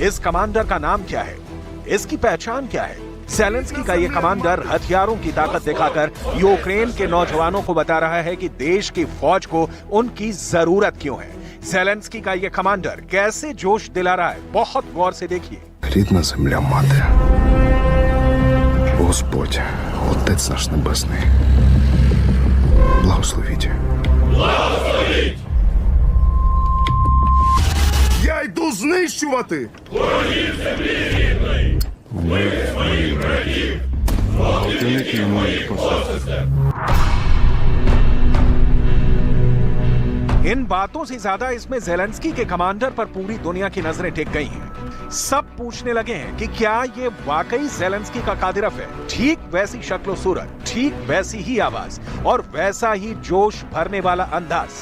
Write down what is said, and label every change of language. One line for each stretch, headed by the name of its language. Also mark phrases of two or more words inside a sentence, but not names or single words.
Hindi: इस कमांडर का नाम क्या है? इसकी पहचान क्या है? जेलेंस्की का ये कमांडर हथियारों की ताकत दिखाकर यूक्रेन के नौजवानों को बता रहा है कि देश की फौज को उनकी जरूरत क्यों है। जेलेंस्की का ये कमांडर कैसे जोश दिला रहा है, बहुत गौर से देखिए।
Ukrainian: Рідна земля мати, Господь, Отець наш Небесний, благословіть. Благословіть! Я йду знищувати! Ворогів землі рідної! Ми своїх братів! Злочинників моїх посольств!
Hindi: इन बातों से ज्यादा इसमें जेलेंस्की के कमांडर पर पूरी दुनिया की नजरें टिक गई हैं। सब पूछने लगे हैं कि क्या ये वाकई जेलेंस्की का कादिरव है? ठीक वैसी शक्ल सूरत, ठीक वैसी ही आवाज और वैसा ही जोश भरने वाला अंदाज।